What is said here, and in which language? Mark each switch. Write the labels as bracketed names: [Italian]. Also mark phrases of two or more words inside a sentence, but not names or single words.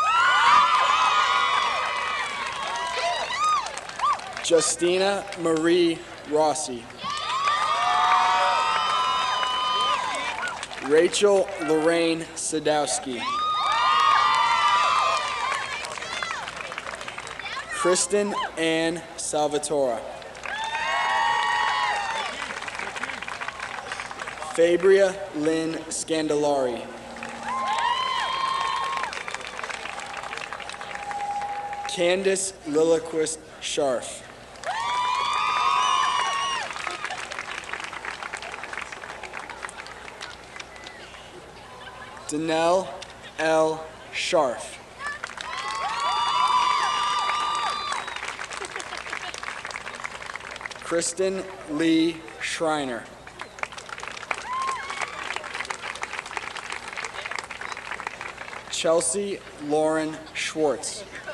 [English] Justina Marie Rossi. Rachel Lorraine Sadowski. Kristen Ann Salvatore. Fabria Lynn Scandalari. Candace Lilliquist Scharf. Danelle L. Scharf. Kristen Lee Schreiner. Chelsea Lauren Schwartz.